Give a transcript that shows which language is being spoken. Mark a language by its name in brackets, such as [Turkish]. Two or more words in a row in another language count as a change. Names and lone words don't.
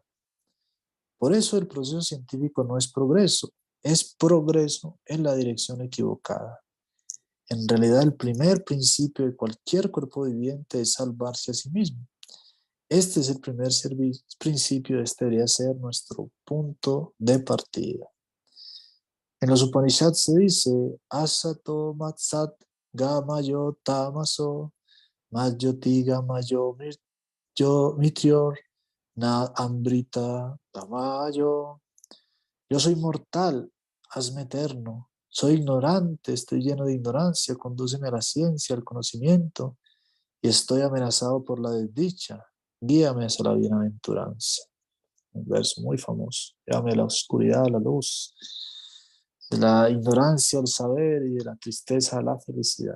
[Spanish] Por eso el proceso científico no es progreso en la dirección equivocada. En realidad el primer principio de cualquier cuerpo viviente es salvarse a sí mismo. Este es el primer principio, este debería ser nuestro punto de partida. En los Upanishads se dice, [Sanskrit] असतो मासत् गमय तमसो मायोति गमय मृत्योर् न अमृत गमय. [Spanish] Yo soy mortal, hazme eterno. Soy ignorante, estoy lleno de ignorancia, condúceme a la ciencia, al conocimiento, y estoy amenazado por la desdicha. Guíame hacia la bienaventuranza. Un verso muy famoso. Llévame de la oscuridad a la luz, de la ignorancia al saber y de la tristeza a la felicidad.